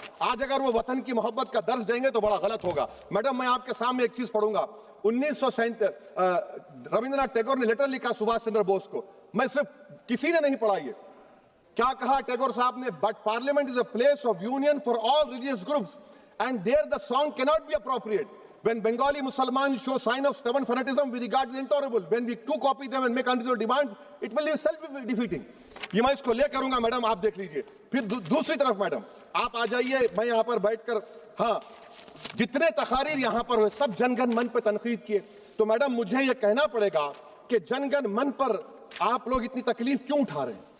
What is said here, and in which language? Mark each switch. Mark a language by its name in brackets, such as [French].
[Hindi] आज अगर वो वतन की मोहब्बत का दर्ज देंगे तो बड़ा गलत होगा। मैडम मैं आपके सामने एक चीज पढ़ूंगा। 1937 रविंद्रनाथ टैगोर ने लेटर लिखा सुभाष चंद्र बोस को, मैं सिर्फ किसी ने नहीं पढ़ा ये। क्या कहा टैगोर साहब ने? [English] But parliament is a place of union for all religious groups and there the song can not be appropriate. When Bengali Muslims show sign of stubborn fanatism, we regard it as intolerable. When we too copy them and make unreasonable demands, it will be self-defeating. [Hindi] ये मैं इसको ले करूंगा madam, आप देख लीजिए। फिर दूसरी तरफ मैडम आप आ जाइए, मैं यहाँ पर बैठकर, हाँ जितने तकारीर यहाँ पर हुए सब जनगण मन पर तनकीद किए। तो मैडम मुझे ये कहना पड़ेगा कि जनगण मन पर आप लोग इतनी तकलीफ क्यों उठा रहे हैं?